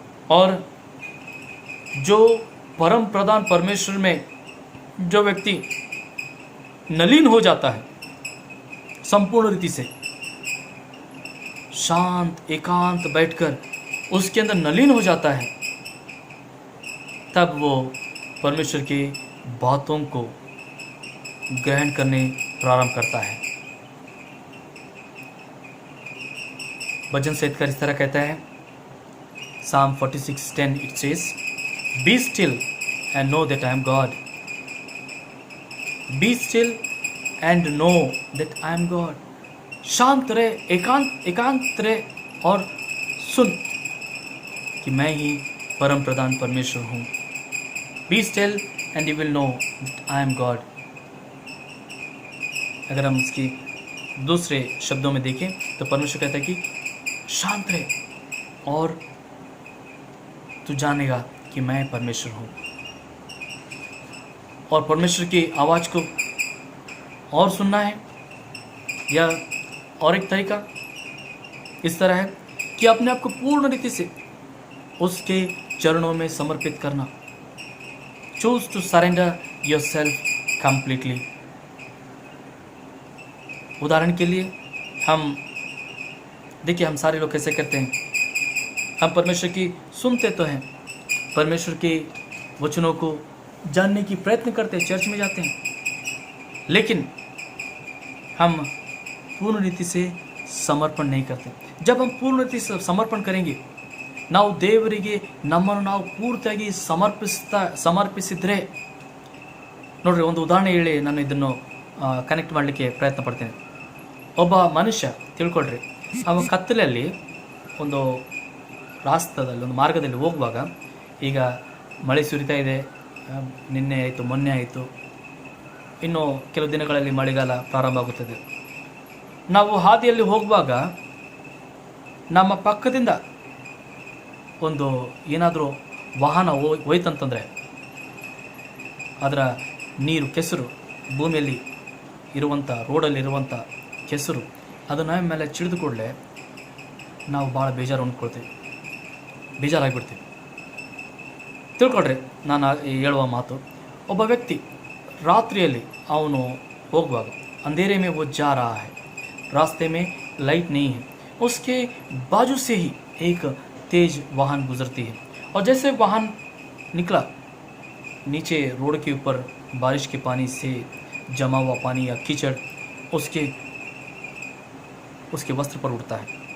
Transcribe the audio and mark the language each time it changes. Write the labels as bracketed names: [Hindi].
[Hindi] और जो परम प्रधान परमेश्वर में जो व्यक्ति नलीन हो जाता है, संपूर्ण रीति से शांत एकांत बैठकर उसके अंदर नलीन हो जाता है, तब वो परमेश्वर की बातों को ग्रहण करने प्रारंभ करता है. भजन संहिताकार इस तरह कहता है, [English] Psalm 46:10 it says, "Be still and know that I am God. Be still and know that I am God." [Hindi] शांत रहे, एकांत रहे और सुन कि मैं ही परम प्रधान परमेश्वर हूँ. [English] Be still and you will know that I am God. [Hindi] अगर हम इसकी दूसरे शब्दों में देखें तो परमेश्वर कहता है कि शांत रहे और तू जानेगा कि मैं परमेश्वर हूँ. और परमेश्वर की आवाज़ को और सुनना है, या और एक तरीका इस तरह है कि अपने आप को पूर्ण रीति से उसके चरणों में समर्पित करना. [English] Choose to surrender your self completely. [Hindi] उदाहरण के लिए हम सारे लोग कैसे करते हैं, हम परमेश्वर की सुनते तो हैं, परमेश्वर के वचनों को जानने की प्रयत्न करते हैं, चर्च में जाते हैं, लेकिन हम पूर्ण रीति से समर्पण नहीं करते. जब हम पूर्ण रीति से समर्पण करेंगे, [Kannada] ನಾವು ದೇವರಿಗೆ ನಮ್ಮನ್ನು ನಾವು ಪೂರ್ತಿಯಾಗಿ ಸಮರ್ಪಿಸಿದ್ರೆ, ನೋಡ್ರಿ, ಒಂದು ಉದಾಹರಣೆ ಹೇಳಿ ನಾನು ಇದನ್ನು ಕನೆಕ್ಟ್ ಮಾಡಲಿಕ್ಕೆ ಪ್ರಯತ್ನ ಪಡ್ತೇನೆ. ಒಬ್ಬ ಮನುಷ್ಯ ತಿಳ್ಕೊಳ್ರಿ, ಅವನ ಕತ್ತಲಲ್ಲಿ ಒಂದು ರಾಸ್ತಾದಲ್ಲಿ, ಒಂದು ಮಾರ್ಗದಲ್ಲಿ ಹೋಗುವಾಗ, ಈಗ ಮಳೆ ಸುರಿತಾ ಇದೆ, ನಿನ್ನೆ ಆಯಿತು, ಮೊನ್ನೆ ಆಯಿತು, ಇನ್ನು ಕೆಲವು ದಿನಗಳಲ್ಲಿ ಮಳೆಗಾಲ ಪ್ರಾರಂಭ ಆಗುತ್ತದೆ. ನಾವು ಹಾದಿಯಲ್ಲಿ ಹೋಗುವಾಗ ನಮ್ಮ ಪಕ್ಕದಿಂದ ಒಂದು ಏನಾದರೂ ವಾಹನ ಹೋಯ್ತಂತಂದರೆ ಅದರ ನೀರು ಕೆಸರು, ಭೂಮಿಯಲ್ಲಿ ಇರುವಂಥ ರೋಡಲ್ಲಿರುವಂಥ ಕೆಸರು ಅದು ನಮ್ಮ ಮೇಲೆ ಚಿಡಿದು ಕೂಡಲೇ ನಾವು ಭಾಳ ಬೇಜಾರು ಅಂದ್ಕೊಳ್ತೀವಿ, ಬೇಜಾರಾಗಿಬಿಡ್ತೀವಿ. ತಿಳ್ಕೊಳ್ರಿ ನಾನು ಹೇಳುವ ಮಾತು, ಒಬ್ಬ ವ್ಯಕ್ತಿ ರಾತ್ರಿಯಲ್ಲಿ ಅವನು ಹೋಗುವಾಗ [Hindi] अंधेरे में वो जा रहा है, रास्ते में लाइट नहीं है, उसके बाजू से ही एक तेज वाहन गुजरती है और जैसे वाहन निकला नीचे रोड के ऊपर बारिश के पानी से जमा हुआ पानी या कीचड़ उसके वस्त्र पर उड़ता है।